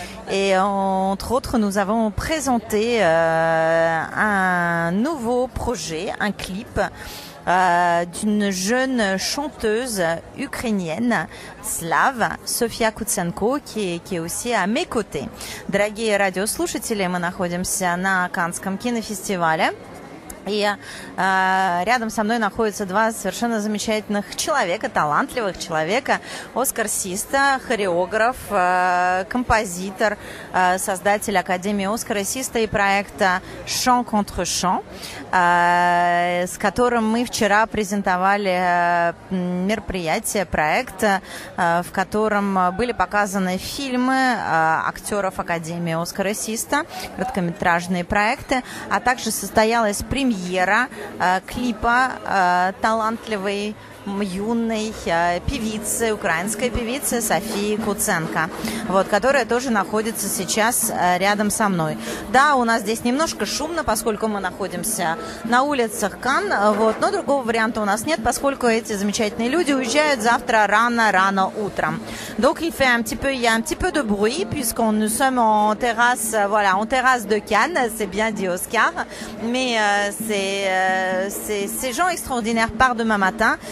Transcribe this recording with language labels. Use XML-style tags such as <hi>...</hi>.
<fr>Et entre autres, nous avons présenté un nouveau projet, un clip d'une jeune chanteuse ukrainienne слave София Куценко, qui est aussi à mes côtés.</fr> <ru>Дорогие радиослушатели, мы находимся на Каннском кинофестивале. И рядом со мной находятся два совершенно замечательных человека, талантливых человека. Оскар Систа, хореограф, композитор, создатель Академии Оскара Систа и проекта «Chant contre Chant», с которым мы вчера презентовали мероприятие, проект, в котором были показаны фильмы актеров Академии Оскара Систа, короткометражные проекты, а также состоялась премьера клипа талантливой юной певицы, украинской певицы Софии Куценко, вот, которая тоже находится сейчас рядом со мной. Да, у нас здесь немножко шумно, поскольку мы находимся на улицах Канн, вот, но другого варианта у нас нет, поскольку эти замечательные люди уезжают завтра рано утром.</ru> <fr>Donc il y a un petit peu de bruit puisqu'on nous sommes en terrasse, voilà, en terrasse de Cannes, c'est bien dit Oscar, mais ces gens extraordinaires partent demain matin.</fr>